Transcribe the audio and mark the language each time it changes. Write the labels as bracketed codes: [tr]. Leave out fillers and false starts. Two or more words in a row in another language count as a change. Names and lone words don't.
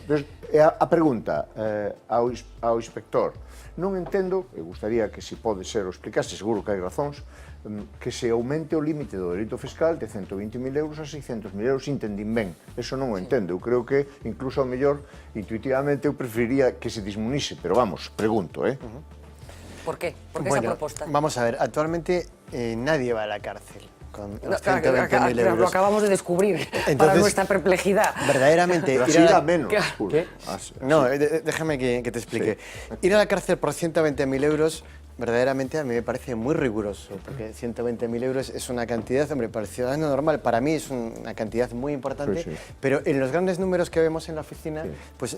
[gl] A pregunta ao inspector, non entendo, e gustaría que se pode ser o explicase, seguro que hai razóns, que se aumente o límite do delito fiscal de 120.000 euros a 600.000 euros, entendín ben. Eso non o entendo. Eu creo que, incluso, ao mellor, intuitivamente, eu preferiría que se dismunise, pero vamos, pregunto, [es] ¿Por qué? ¿Por qué esa propuesta? Vamos a ver, actualmente nadie va a la cárcel con los 120.000 euros. Lo acabamos de descubrir. Entonces, para nuestra perplejidad. Verdaderamente, ir a menos. No, déjame que te explique. Ir a la cárcel por 120.000 euros, verdaderamente a mí me parece muy riguroso, porque 120.000 euros es una cantidad, hombre, para el ciudadano normal, para mí es una cantidad muy importante, pero en los grandes números que vemos en la oficina, pues